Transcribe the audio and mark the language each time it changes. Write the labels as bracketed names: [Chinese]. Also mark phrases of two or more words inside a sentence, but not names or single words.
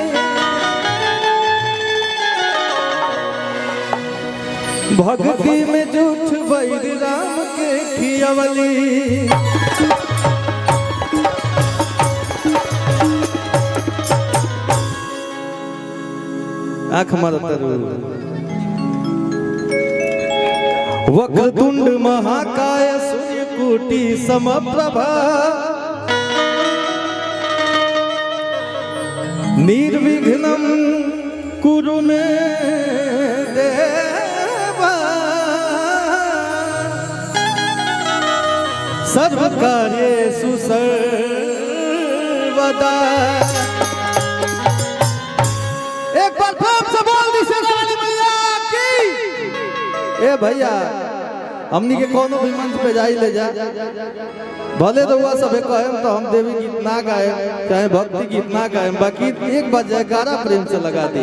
[Bhojpuri] भक्ति में झूठ बैर राम के खियवली। आँख मारता [Sanskrit] वक्रतुंड महाकाय सूर्यकोटि समप्रभा। निर्विघ्नं कुरु मे देवा। सर्वकार्येषु सर्वदा। [Bhojpuri] एक बार प्रेम से बोल दी शेरावाली मैया की। ए भैया हमनी के कोनो भी मंच पे जाई ले जा, भले तो हुआ सबे कहें तो हम देवी गीत ना गाए चाहे भक्ति गीत ना गाए, बाकी एक बार जयकारा प्रेम से लगा दी।